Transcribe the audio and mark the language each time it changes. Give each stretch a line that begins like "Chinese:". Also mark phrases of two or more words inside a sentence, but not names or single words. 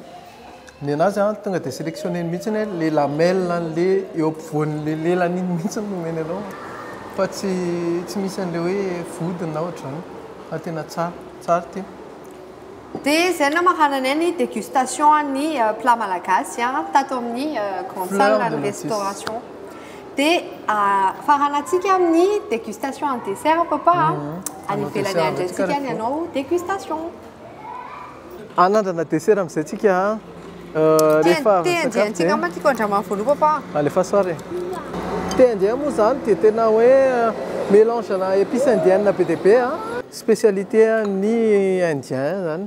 Malagasy: Ny anazy tonga dia sélectionné mihitsy ilay lamelle an'ilay eo ampovoan'ilay lelany iny mihitsy no omeny anao fa tsy misy an'ilay hoe vodiny na ohatr'izany fa tena tsara ty. Dia izay no mahanana ny dégustation ny plat malagasy tato amin'ny
French: grande salle de restauration.
Malagasy: Dia faranantsika amin'ny dégustation
French: en dessert
Malagasy: papa any ivelany andry antsika ny anao dégustation. Anandrana dessert amin'izay tsika rehefa antsika matika andramany voaloha papa. Alefa soare.
French: Thé indien
Malagasy: moa zany dia tena hoe mélange na
French: épice indienne
Malagasy: be dia be spécialité ny indien zany.